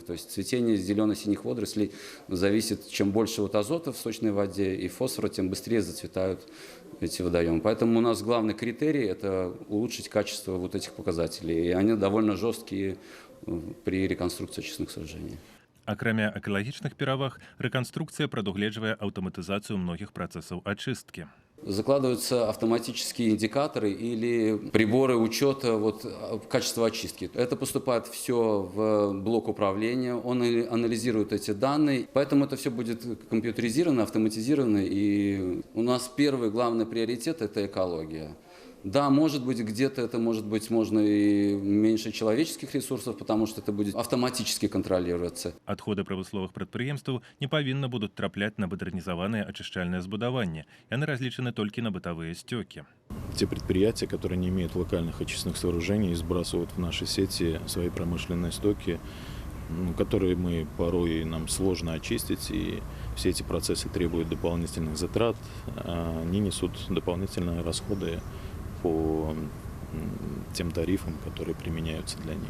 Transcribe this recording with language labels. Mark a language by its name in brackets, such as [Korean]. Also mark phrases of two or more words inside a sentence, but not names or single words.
[Russian] То есть цветение зелено-синих водорослей зависит, чем больше вот азота в сточной воде и фосфора, тем быстрее зацветают эти водоемы. Поэтому у нас главный критерий – это улучшить качество вот этих показателей. И они довольно жесткие при реконструкции очистных сооружений. [Belarusian] Акрамя экалагічных пераваг, рэканструкцыя прадугледжвае аўтаматызацыю многіх працэсаў ачысткі. [Russian] Закладываются автоматические индикаторы или приборы учета качества очистки. Это поступает все в блок управления, он анализирует эти данные, поэтому это все будет компьютеризировано, автоматизировано. И у нас первый главный приоритет – это экология. Да, может быть, где-то это можно и меньше человеческих ресурсов, потому что это будет автоматически контролироваться. [Belarusian] Адходы прамысловых прадпрыемстваў не павінна будуць трапляць на мадэрнізаваныя ачышчальныя збудаванні. Яны разлічаны толькі на бытавыя сцёкі. [Russian] Те предприятия, которые не имеют локальных очистных сооружений, сбрасывают в наши сети свои промышленные стоки, которые мы порой нам сложно очистить, и все эти процессы требуют дополнительных затрат, они несут дополнительные расходы по тем тарифам, которые применяются для них.